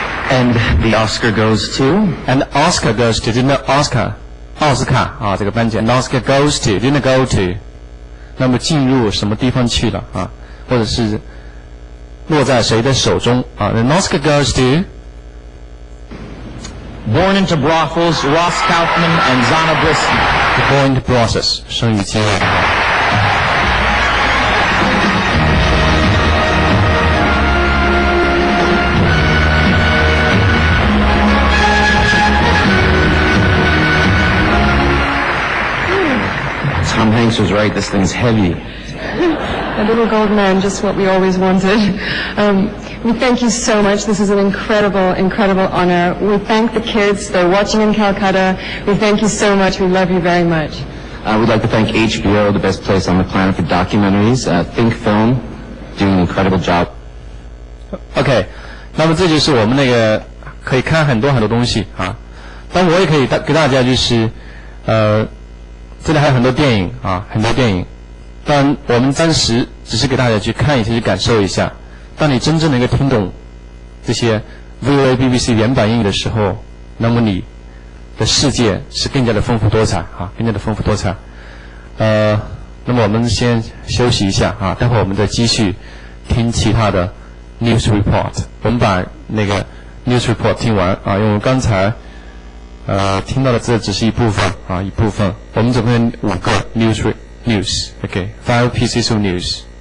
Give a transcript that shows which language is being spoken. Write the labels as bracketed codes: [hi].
[en] And the Oscar goes to... And Oscar goes to [zh] 真的 Oscar 奥斯卡啊，这个颁奖 And Oscar goes to 真的 [en] go to [zh] 那么进入什么地方去了啊，或者是落在谁的手中啊 And Oscar goes to [en] Born into brothels, Ross Kaufman and Zonabrisky. Born into process [zh] 生于经验。 [en] Tom Hanks was right, this thing's heavy. A little gold man, just what we always wanted. We thank you so much. This is an incredible, incredible honor. We thank the kids. They're watching in Calcutta. We thank you so much. We love you very much. We'd like to thank HBO, the best place on the planet for documentaries. Think Film, doing an incredible job. [zh] OK， 那么这就是我们那个可以看很多东西啊。但我也可以给大家就是这里还有很多电影啊，很多电影。但我们暂时只是给大家去看一下，去感受一下。当你真正能够听懂这些 VOA、BBC 原版英语的时候，那么你的世界是更加的丰富多彩啊，更加的丰富多彩。那么我们先休息一下啊，待会儿我们再继续听其他的 news report。我们把那个 news report 听完啊，因为我们刚才听到的这只是一部分啊，一部分。我们总共有5个 news，OK， [en] 5 pieces of news。